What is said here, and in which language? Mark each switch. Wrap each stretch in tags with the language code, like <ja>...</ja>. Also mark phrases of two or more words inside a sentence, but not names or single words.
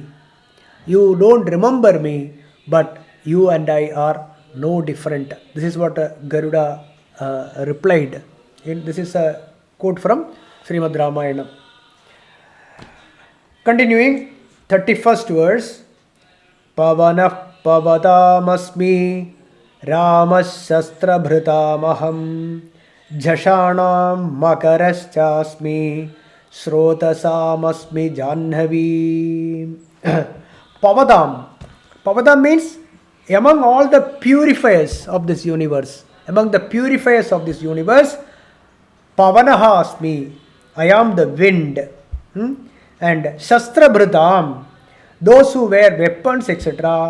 <en>You don't remember me, but you and I are no different. This is what Garuda replied. This is a quote from Srimad Ramayana. Continuing, 31st verse.</en> <sa>पवनः पवतामस्मि रामः शस्त्रभृतामहम् झषाणां मकरश्चास्मि स्रोतसामस्मि जाह्नवी.</sa> <en>Pavadam. Pavadam means among all the purifiers of this universe,</en> <sa>पवनः अस्मि,</sa> <en>I am the wind. And</en> <sa>शस्त्रभृताम्,</sa> <en>those who wear weapons, etc.</en>